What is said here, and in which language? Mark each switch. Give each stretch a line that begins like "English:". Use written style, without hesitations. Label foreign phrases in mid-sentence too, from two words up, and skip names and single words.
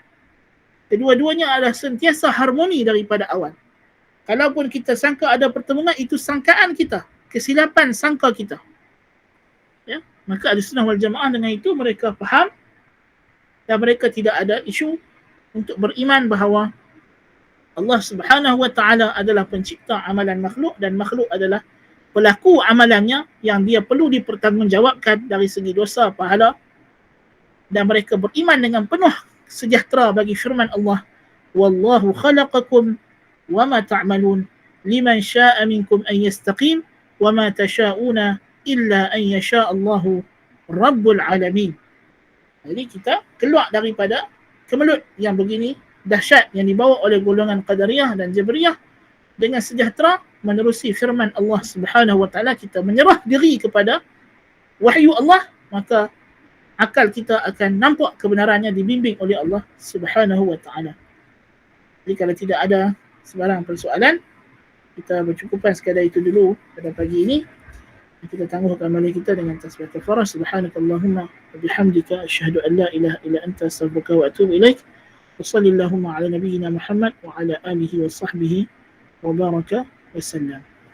Malay: Kedua-duanya adalah sentiasa harmoni daripada awal. Kalaupun kita sangka ada pertembungan, itu sangkaan kita, kesilapan sangka kita. Ya? Maka Ahlussunnah wal Jamaah dengan itu mereka faham dan mereka tidak ada isu untuk beriman bahawa Allah
Arabic: سبحانه وتعالى
Malay: adalah pencipta amalan makhluk dan makhluk adalah pelaku amalannya yang dia perlu dipertanggungjawabkan dari segi dosa pahala, dan mereka beriman dengan penuh sejahtera bagi firman Allah,
Arabic: والله خلقكم وما تعملون لمن شاء منكم أن يستقيم وما تشاءون إلا أن يشاء الله رب العالمين.
Malay: Jadi kita keluar daripada kemelut yang begini dahsyat yang dibawa oleh golongan Qadariyah dan Jabriyah dengan sejahtera menerusi firman Allah
Arabic: سبحانه وتعالى.
Malay: Kita menyerah diri kepada wahyu Allah, maka akal kita akan nampak kebenarannya dibimbing oleh Allah
Arabic: سبحانه وتعالى.
Malay: Jadi kalau tidak ada sebarang persoalan, kita bercukupkan sekadar itu dulu pada pagi ini. Kita tangguhkan amal kita dengan tasbih kafarah.
Arabic: سبحانك اللهم وبحمدك أشهد أن لا إله إلا أنت أستغفرك وأتوب إليك. وصلى الله على نبينا محمد وعلى آله وصحبه وبارك وسلم.